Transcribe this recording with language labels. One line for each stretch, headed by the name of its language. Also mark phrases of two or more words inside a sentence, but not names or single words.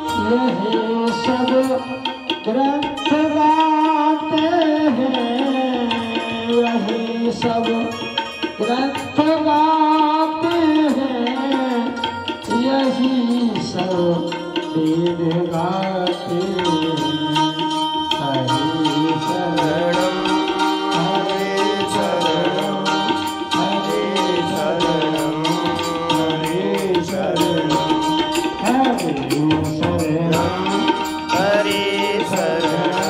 Hindi: यही सब ग्रंथ गाते हैं, यही सब ग्रंथ गाते हैं, यही सब वेद गाते हैं।
Sanskrit: हरे शरणम हरे शरणम हरे शरणम हरे शरणम हरे शरणम हरे शरणम